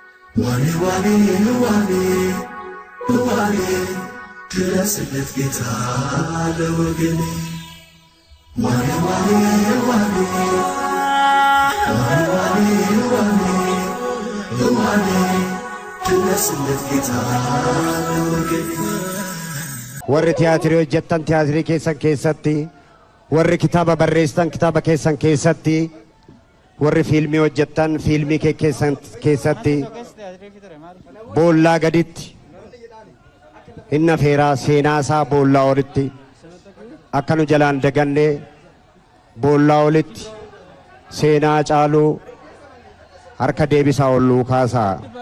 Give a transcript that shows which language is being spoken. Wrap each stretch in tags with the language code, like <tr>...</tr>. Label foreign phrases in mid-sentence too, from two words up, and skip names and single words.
<am>Wani wani wani wani ድረስለት ጌታ ለወገኔ wani wani wani wani wani wani ድረስለት ጌታ ለወገኔ</am> <om>warri tiyaatirii hojjettan tiyaatirii keessan keessatti warri kitaaba barreessitan kitaaba keessan keessatti warri fiilmii hojjettan fiilmii keessan keessatti boollaa gaditti hinna feeraa seenaa isaa boollaa olitti akka nu jalaan dagannee boollaa olitti seenaa Hacaaluu harka deebisaa olluu kaasaa.</om>